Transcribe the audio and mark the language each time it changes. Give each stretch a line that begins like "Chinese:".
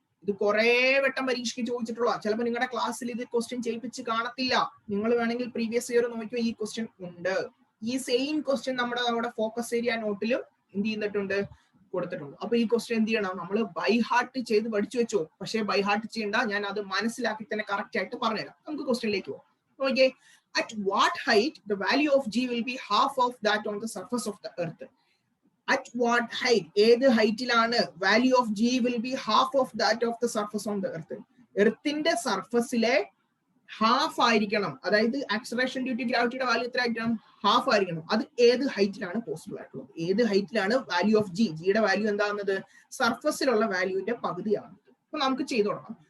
Malayalam: ഇത് കുറെ വട്ടം പരീക്ഷയ്ക്ക് ചോദിച്ചിട്ടുള്ള, ചിലപ്പോൾ നിങ്ങളുടെ ക്ലാസ്സിൽ ഇത് ക്വസ്റ്റ്യൻ ചെയ്യിപ്പിച്ച് കാണത്തില്ല. നിങ്ങൾ വേണമെങ്കിൽ പ്രീവിയസ് ഇയർ നോക്കിയോ, ഈ ക്വസ്റ്റ്യൻ ഉണ്ട്. ഈ സെയിം ക്വസ്റ്റ്യൻ നമ്മുടെ ഫോക്കസ് ഏരിയ നോട്ടിലും എന്ത് ചെയ്തിട്ടുണ്ട്, കൊടുത്തിട്ടുണ്ട്. അപ്പൊ ഈ ക്വസ്റ്റ്യൻ എന്ത് ചെയ്യണം, നമ്മൾ ബൈ ഹാർട്ട് ചെയ്ത് പഠിച്ചു വെച്ചോ. പക്ഷേ ബൈ ഹാർട്ട് ചെയ്യണ്ട, ഞാൻ അത് മനസ്സിലാക്കി തന്നെ കറക്റ്റ് ആയിട്ട് പറഞ്ഞുതരാം. നമുക്ക് ക്വസ്റ്റ്യനിലേക്ക് പോകാം.
English: Okay, at what height the value of g will be half of that on the surface of the earth. At what height,
Malayalam: ഏത് ഹൈറ്റിലാണ്
English: Value of g will be half of that of the surface on the earth.
Malayalam: എർത്തിന്റെ സർഫസിലെ half ആയിരിക്കണം, അതായത് acceleration due to ഗ്രാവിറ്റിയുടെ value എത്ര ആയിരിക്കണം, half ആയിരിക്കണം. അത് ഏത് ഹൈറ്റിലാണ് possible ആയിട്ടുള്ളത്, ഏത് ഹൈറ്റിലാണ് വാല്യൂ ഓഫ് ജി, ജിയുടെ വാല്യൂ എന്താകുന്നത്, സർഫസിലുള്ള വാല്യൂവിന്റെ പകുതിയാകുന്നത്. അപ്പൊ നമുക്ക് ചെയ്തു തുടങ്ങാം.